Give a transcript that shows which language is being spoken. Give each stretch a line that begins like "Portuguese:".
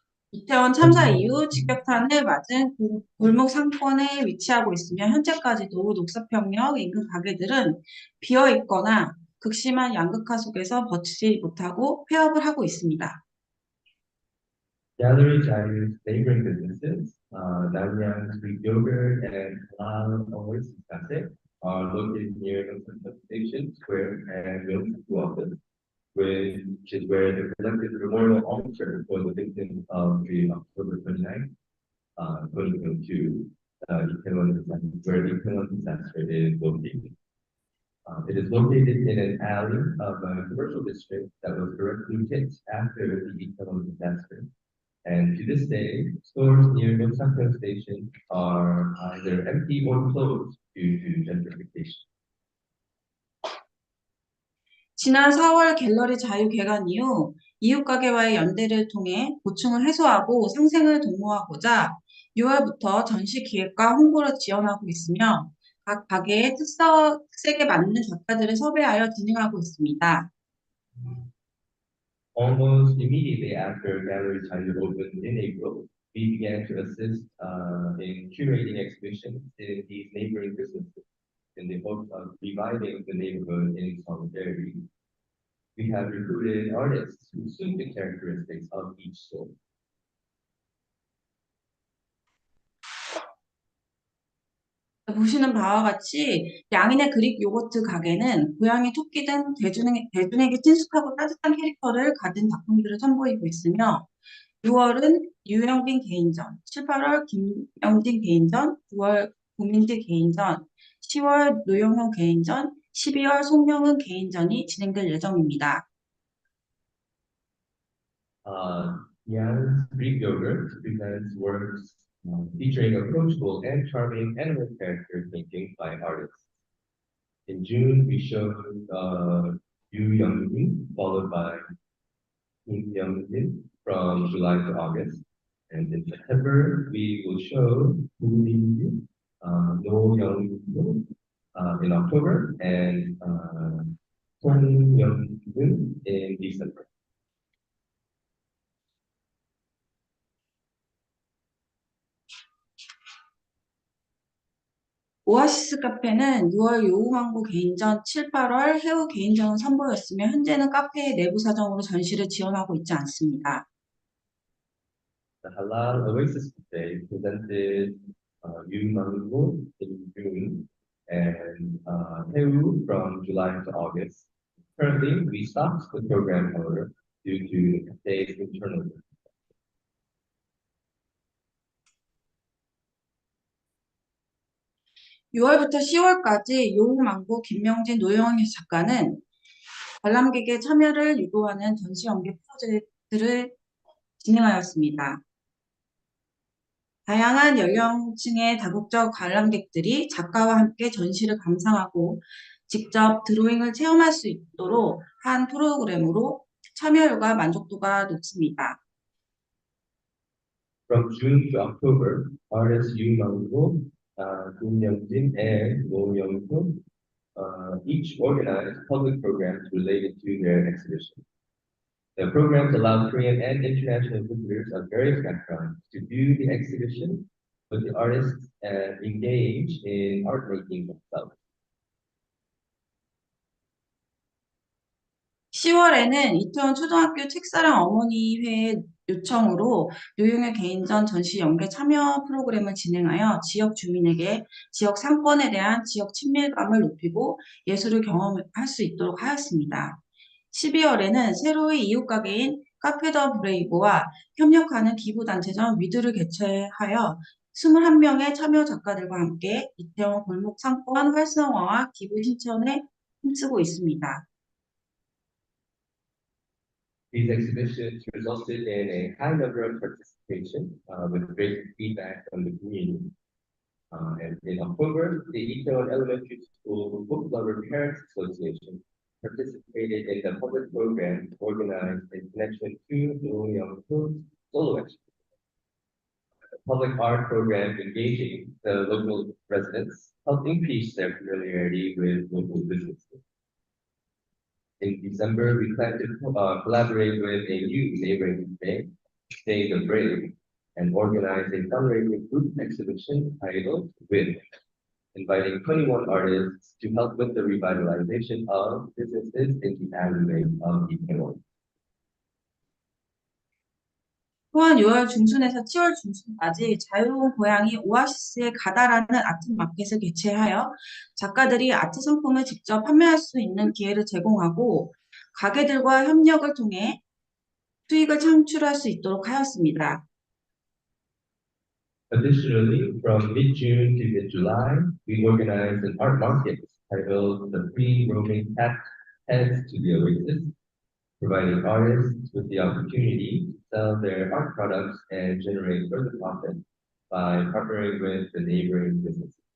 Korean: 이태원 참사 이후 직격탄을 맞은 골목 상권에 위치하고 있으며 현재까지도 녹사평역 인근 가게들은 비어 있거나 극심한 양극화 속에서 버티지 못하고 폐업을 하고 있습니다.
English: Gallery Chinese neighboring businesses, Nanyang Street Yogurt and Halal Oasis Cafe are located near the Central Station Square and Wilson Office, which is where the collective memorial altar for the victims of the October 29th, 2022, where the Itaewon disaster is located. It is located in an alley of a commercial district that was directly hit after the Itaewon disaster. And to this day, stores near Yonsakyo Station are either empty or closed due to gentrification.
Korean: 지난 4월 갤러리 자유 개관 이후 이웃 가게와의 연대를 통해 고충을 해소하고 상생을 도모하고자 6월부터 전시 기획과 홍보를 지원하고 있으며 각 가게의 특색에 맞는 작가들을 섭외하여 진행하고 있습니다.
English: Almost immediately after Gallery China opened in April, we began to assist in curating exhibitions in these neighboring businesses in the hopes of reviving the neighborhood in solidarity. We have recruited artists who suit the characteristics of each store.
Korean: 보시는 바와 같이 양인의 그릭 요거트 가게는 고양이, 토끼 등 대중에게 친숙하고 따뜻한 캐릭터를 가진 작품들을 선보이고 있으며 6월은 유영빈 개인전, 7, 8월 김영진 개인전, 9월 고민지 개인전, 10월 노영효 개인전, 12월 송영은 개인전이 진행될 예정입니다.
English: Yan's Greek Yogurt presents works featuring approachable and charming animal character paintings by artists. In June, we showed Yu Young-min, followed by Kim Young-min from July to August. And in September, we will show Woo Min-yu, No Young-min in October, and Song Young-min in December.
Korean: 오아시스 카페는 6월 요우망고 개인전, 7, 8월 해우 개인전을 선보였으며 현재는 카페의 내부 사정으로 전시를 지원하고 있지 않습니다.
English: The Halal Oasis Cafe presented Yu Mango in June and Haewu from July to August. Currently, we stopped the program, however, due to the cafe's internal work.
Korean: 6월부터 10월까지 요우망고 김명진 노영희 작가는 관람객의 참여를 유도하는 전시 연계 프로젝트를 진행하였습니다. 다양한 연령층의 다국적 관람객들이 작가와 함께 전시를 감상하고 직접 드로잉을 체험할 수 있도록 한 프로그램으로 참여율과 만족도가 높습니다.
English: From June to October, artists Yu Mango, Kim Young-jin, and Mo Young-soo each organized public programs related to their exhibition. The programs allow Korean and international visitors of various backgrounds to view the exhibition with the artists and engage in art making themselves.
Korean: 10월에는 이태원 초등학교 책사랑 어머니회 요청으로 노영의 개인전 전시 연계 참여 프로그램을 진행하여 지역 주민에게 지역 상권에 대한 지역 친밀감을 높이고 예술을 경험할 수 있도록 하였습니다. 12월에는 새로이 이웃 가게인 카페 더 브레이브와 협력하는 기부단체전 위드를 개최하여 21명의 참여 작가들과 함께 이태원 골목 상권 활성화와 기부 실천에 힘쓰고 있습니다.
English: These exhibitions resulted in a high number of participation with great feedback from the community. And in October, the Itaewon Elementary School Book Lover Parents Association participated in the public program organized in connection to the Young Solo Exhibition. The public art program engaging the local residents helped increase their familiarity with local businesses. In December, we plan to collaborate with a new neighboring cafe, Stay the Brave, and organize a fundraising group exhibition titled With, inviting 21 artists to help with the revitalization of businesses in the alleyway of Itaewon.
Korean: 또한 6월 중순에서 7월 중순까지 자유로운 고양이 오아시스에 가다라는 아트 마켓을 개최하여 작가들이 아트 상품을 직접 판매할 수 있는 기회를 제공하고 가게들과 협력을 통해 수익을 창출할 수 있도록 하였습니다.
English: Additionally, from mid-June to mid-July, we organized an art market titled The Free Roaming Cat Heads to the Oasis, providing artists with the opportunity to sell their art products and generate further profit by partnering with the neighboring businesses.